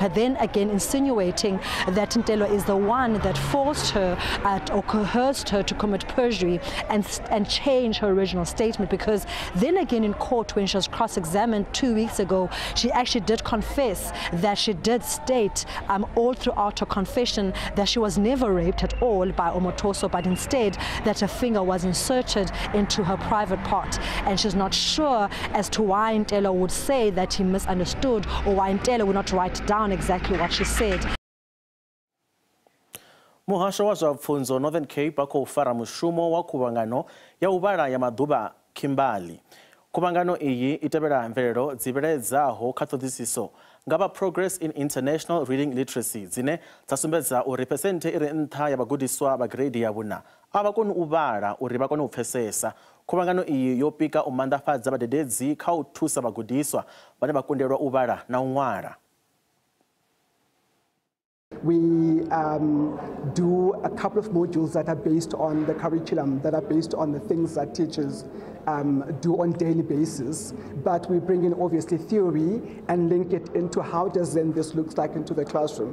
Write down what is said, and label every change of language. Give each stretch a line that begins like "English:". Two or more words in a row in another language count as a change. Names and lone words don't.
English: And then again insinuating that Ntelwa is the one that forced her or coerced her to commit perjury and change her original statement, because then again in court when she was cross-examined 2 weeks ago, she actually did confess that she did state all throughout her confession that she was never raped at all by Mothoso, but instead that her finger was inserted into her private part. And she's not sure as to why Ntelwa would say that he misunderstood, or why Ntelwa would not write down exactly what she said.
Venda: Muhasho wa zwa pfunzo Northern Cape khou fara mushumo wa khuvhangano ya u vhala ya maḓuvha Kimberley. Khuvhangano iyi i tevhela mvelelo dzi vhiledzaho kha ṱhoḓisiso nga vha Progress in International Reading Literacy dzine dza sumbedza uri phesenthe i re nṱha ya vhagudiswa vha grade ya vhuna a vha koni u vhala uri vha kone u pfesesa. Khuvhangano iyi yo pika u maanḓafhadza vhadededzi kha u thusa vhagudiswa vhane vha kundelwa u vhala na u ṅwala.
English: We do a couple of modules that are based on the curriculum, that are based on the things that teachers do on a daily basis. But we bring in obviously theory and link it into how does then this looks like into the classroom.